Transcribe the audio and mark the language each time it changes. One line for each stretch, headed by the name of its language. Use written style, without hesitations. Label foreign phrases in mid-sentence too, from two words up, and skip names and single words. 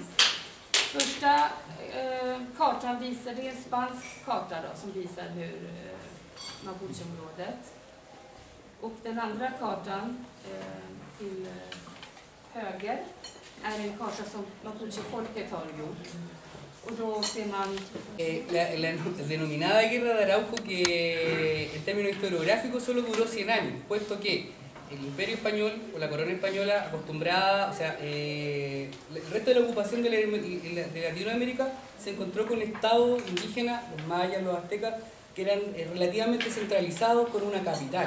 Swedish: Första kartan visar, det är en spansk karta då, som visar hur Mapuche-området. Och den andra kartan till höger är en karta som Mapuche-folket har gjort. Och då ser man...
Spanish: La denominada Guerra de Arauco, que en términos historiográficos solo duró 100 años, puesto que el Imperio Español o la corona española acostumbrada, o sea, el resto de la ocupación de Latinoamérica se encontró con estados indígenas, los mayas, los aztecas, que eran relativamente centralizados con una capital.